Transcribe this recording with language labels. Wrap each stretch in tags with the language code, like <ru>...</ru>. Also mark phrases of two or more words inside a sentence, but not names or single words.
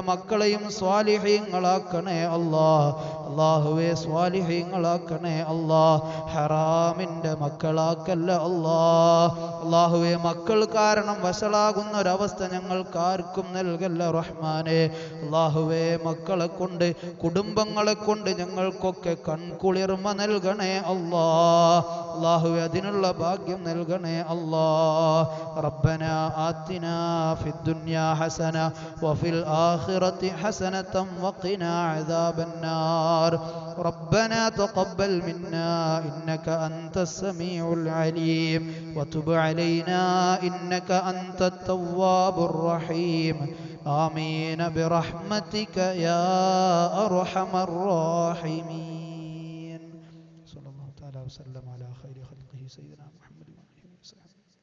<ml>മക്കളെയും സ്വാലിഹീങ്ങളാക്കണേ അല്ലാഹുവേ സ്വാലിഹീങ്ങളാക്കണേ ഹറാമിന്റെ മക്കളാക്കല്ല അല്ലാഹുവേ മക്കൾ കാരണം വഷളാകുന്ന ഒരവസ്ഥ ഞങ്ങൾക്ക് ആർക്കും നൽകല്ല റഹ്മാനെ അല്ലാഹുവേ മക്കളെ കൊണ്ട് കുടുംബങ്ങളെ കൊണ്ട് ഞങ്ങൾക്കൊക്കെ കൺകുളിർമ നൽകണേ അല്ലാഹുവേ അതിനുള്ള ഭാഗ്യം നൽകണേ</ml> <ar>ربنا آتنا في الدنيا حسنة وفي الآخرة حسنة وقنا عذاب النار ربنا تقبل منا إنك أنت السميع العليم وتب علينا إنك أنت التواب الرحيم آمين برحمتك يا أرحم الراحمين صلى الله تعالى وسلم على خير خلقه سيدنا محمد وآله وصحبه</ar>